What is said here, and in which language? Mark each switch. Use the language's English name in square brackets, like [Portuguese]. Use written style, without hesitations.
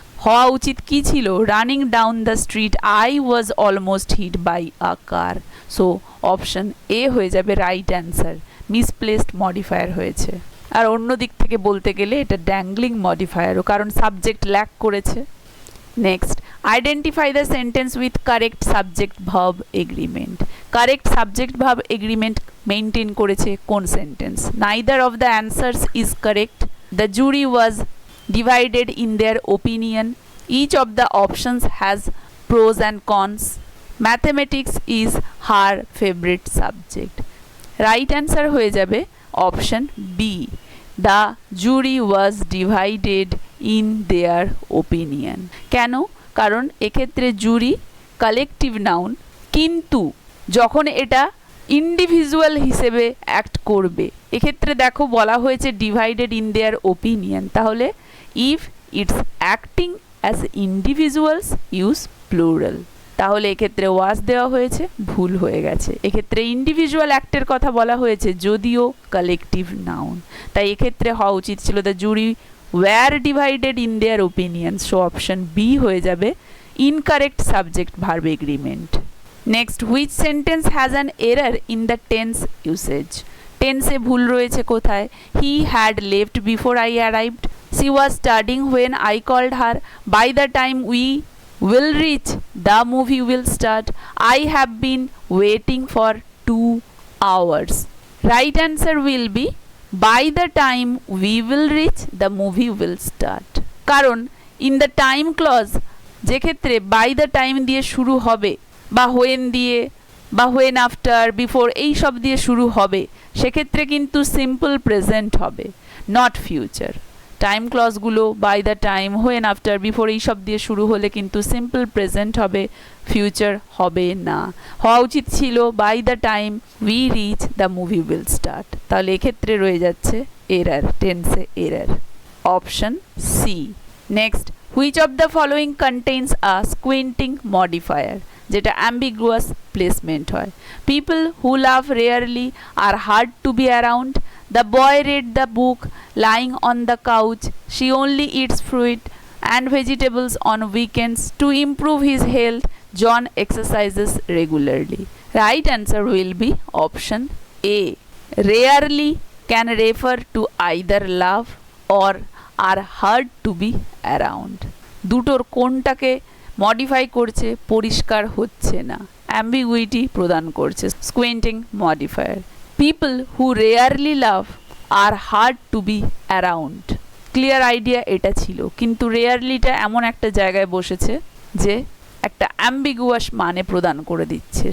[Bangla] হওয়া উচিত কি ছিল? [English] running down the street I was almost hit by a car, so option A [Bangla] হয়ে যাবে [English] Right answer, misplaced modifier হয়েছে। [Bangla] আর অন্য দিক থেকে বলতে গেলে এটা ড্যাংলিং মডিফায়ারও, কারণ সাবজেক্ট ল্যাক করেছে। [English] Next, identify the sentence with correct subject verb agreement. [Bangla] Correct subject verb agreement maintain করেছে কোন sentence? [English] Neither of the answers is correct, the jury was divided in their opinion, each of the options has pros and cons, mathematics is her favorite subject. Right answer [Bangla] হয়ে যাবে [English] Option B, the jury was divided in their opinion. [Bangla] কেন? কারণ এক্ষেত্রে জুরি collective noun, কিন্তু যখন এটা individual হিসেবে act করবে, এক্ষেত্রে দেখো বলা হয়েছে [English] divided in their opinion, [Bangla] তাহলে [English] if it's acting as individuals use plural, [Bangla] তাহলে এক্ষেত্রে ওয়াজ দেওয়া হয়েছে, ভুল হয়ে গেছে। এক্ষেত্রে ইন্ডিভিজুয়াল অ্যাক্টের কথা বলা হয়েছে যদিও কালেকটিভ নাউন, তাই এক্ষেত্রে হওয়া উচিত ছিল [English] the jury were divided in their opinion, [Bangla] so option B হয়ে যাবে incorrect subject verb agreement. [English] Next, which sentence has an error in the tense usage. [Bangla] টেন্সে ভুল রয়েছে কোথায়? [English] He had left before I arrived, she was studying when I called her, by the time we will reach the movie will start, I have been waiting for 2 hours. Right answer will be by the time we will reach the movie will start, [Bangla] কারণ [English] in the time clause [Bangla] যে ক্ষেত্রে by the time দিয়ে শুরু হবে বা when দিয়ে বা when after before এই সব দিয়ে শুরু হবে, সেক্ষেত্রে কিন্তু সিম্পল প্রেজেন্ট হবে, not future. Time ক্লজগুলো by the time, when, after, before এইসব দিয়ে শুরু হলে কিন্তু সিম্পল প্রেজেন্ট হবে, ফিউচার হবে না। হওয়া উচিত ছিল [English] By the time we reach the movie will start. [Bangla] তাহলে এক্ষেত্রে রয়ে যাচ্ছে এরার, টেন্সে error, option C. [English] next, which of the following contains a squinting modifier, [Bangla] যেটা অ্যাম্বিগুয়াস প্লেসমেন্ট হয়। [English] People who love rarely are hard to be around, the boy read the book lying on the couch, she only eats fruit and vegetables on weekends, to improve his health John exercises regularly. Right answer will be option A. Rarely can refer to either love or are hard to be around. [Bangla] দুটোর কোনটাকে modify করছে পরিষ্কার হচ্ছে না, ambiguity প্রদান করছে স্কুইন্টিং modifier. [English] people who rarely love are hard to be around, [Bangla] clear idea এটা ছিল, কিন্তু রেয়ারলিটা এমন একটা জায়গায় বসেছে যে একটা অ্যাম্বিগুয়াস মানে প্রদান করে দিচ্ছে।